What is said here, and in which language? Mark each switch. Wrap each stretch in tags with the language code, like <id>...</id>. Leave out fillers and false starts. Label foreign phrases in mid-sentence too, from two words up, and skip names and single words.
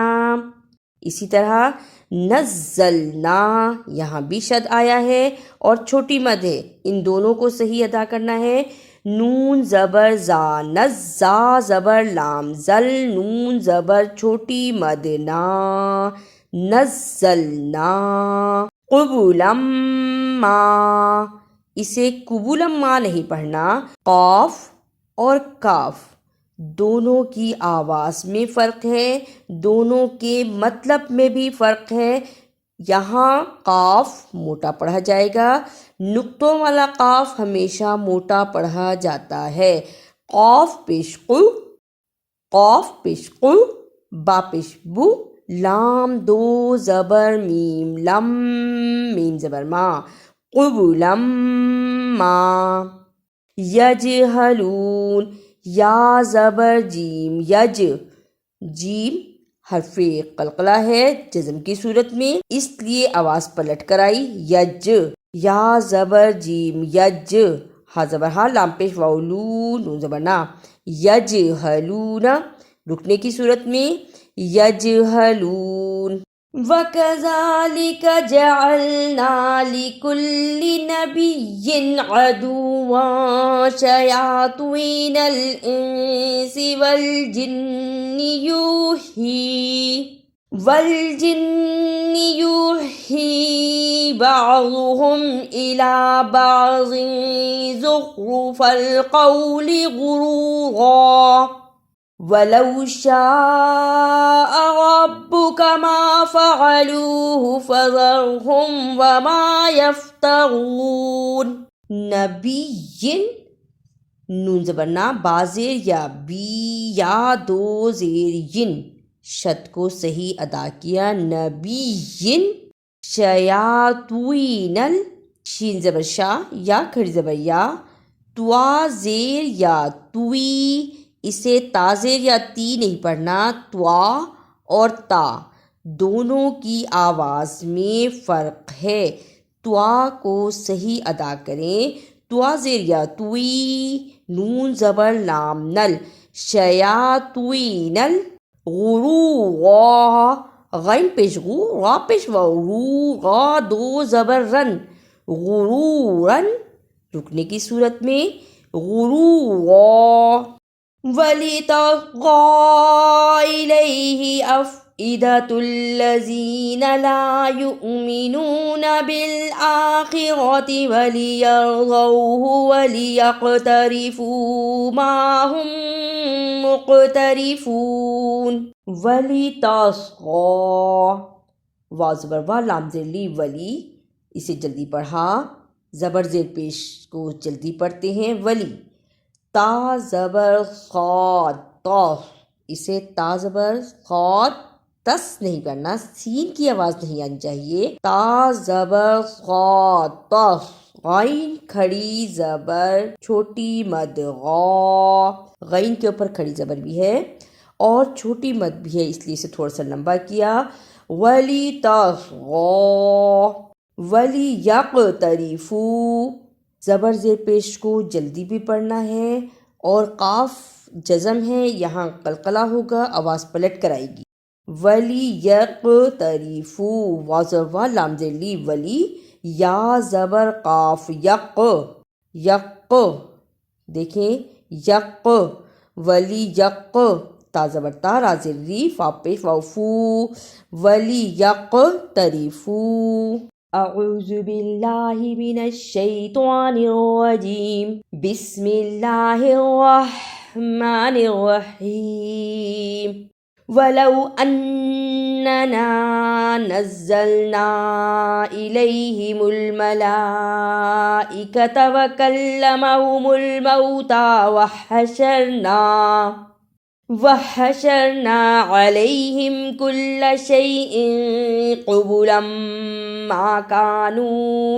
<ur>اسی طرح نزلنا یہاں بھی شد آیا ہے اور چھوٹی مد ہے، ان دونوں کو صحیح ادا کرنا ہے. نون زبر زا نزا زبر لام زل نون زبر چھوٹی مد نا نزلنا. قبولم ما اسے قبولم ما نہیں پڑھنا. قاف اور کاف دونوں کی آواز میں فرق ہے، دونوں کے مطلب میں بھی فرق ہے. یہاں قاف موٹا پڑھا جائے گا، نقطوں والا قاف ہمیشہ موٹا پڑھا جاتا ہے. قاف پیش قو، قاف پیش قو، با پیش بو، لام دو زبر میم لم میم زبر ما، قبولم ما. یجہلون یا زبر جیم یج، جیم حرف قلقلہ ہے جزم کی صورت میں، اس لیے آواز پلٹ کر آئی. یج یا زبر جیم یج، ہا زبر ہا لام پیش واو لو نون زبر نا. یجہلون رکنے کی صورت میں یجہلون.</ur> <ar>وَكَذَلِكَ جَعَلْنَا لِكُلِّ نَبِيٍّ عَدُوًّا شَيَاطِينَ الْإِنسِ وَالْجِنِّ يُوحِي بَعْضُهُمْ إِلَى بَعْضٍ زُخْرُفَ الْقَوْلِ غُرُورًا وَلَوْ شَاءَ رَبُّكَ مَا فَعَلُوهُ فَذَرْهُمْ وَمَا يَفْتَرُونَ.</ar> <ur>نبی نون زبر نا بازیر یا بی یا دو زیر ین، شد کو صحیح ادا کیا. نبی شیاطین شین زبر شا یا کھڑی زبر یا، توا زیر یا توی، اسے تا زیر یا تی نہیں پڑھنا. توا اور تا دونوں کی آواز میں فرق ہے، توا کو صحیح ادا کریں. توا زیر یا توی، نون زبر لام نل، شیاطین غرورا، غین پیش غو را پیش واو رو غا دو زبر رن، غرورن رکنے کی صورت میں غرورا.</ur> <ar>وَلِتَصْغَىٰ إِلَيْهِ أَفْئِدَةُ الَّذِينَ لَا يُؤْمِنُونَ بِالْآخِرَةِ وَلِيَرْضَوْهُ وَلِيَقْتَرِفُوا مَا هُمْ مُقْتَرِفُونَ.</ar> <ur>وَلِتَصْغَىٰ واو زبر وا لام زیر لی ولی، اسے جلدی پڑھا، زبر زیر پیش کو جلدی پڑھتے ہیں. ولی تا زبر خاد تا، اسے تا زبر خاد تس نہیں کرنا، سین کی آواز نہیں آنی چاہیے. تا زبر خاد تس. غین کھڑی زبر چھوٹی مد غا، غین کے اوپر کھڑی زبر بھی ہے اور چھوٹی مد بھی ہے، اس لیے اسے تھوڑا سا لمبا کیا.</ur> <ar>ولی تصغیٰ ولی یقترفو،</ar> <ur>زبر زیر پیش کو جلدی بھی پڑھنا ہے اور قاف جزم ہے، یہاں قلقلہ ہوگا، آواز پلٹ کر آئے گی۔</ur> <ar>ولی یقتریفو،</ar> <ur>واو زبر وا لام زیر لی، ولی یا زبر قاف یک، یک دیکھیں یک، ولی یک تا زبر تا را زیر ری فا پیش واو فو،</ur> <ar>ولی یقتریفو۔ اعوذ باللہ من الشیطان الرجیم، بسم اللہ الرحمن الرحیم۔ وَلَوْ أَنَّنَا نَزَّلْنَا إِلَيْهِمُ الْمَلَائِكَةَ وَكَلَّمَهُمُ الْمَوْتَى وَحَشَرْنَا عَلَيْهِمْ كُلَّ شَيْءٍ قُبُلًا مَا كَانُوا</ar>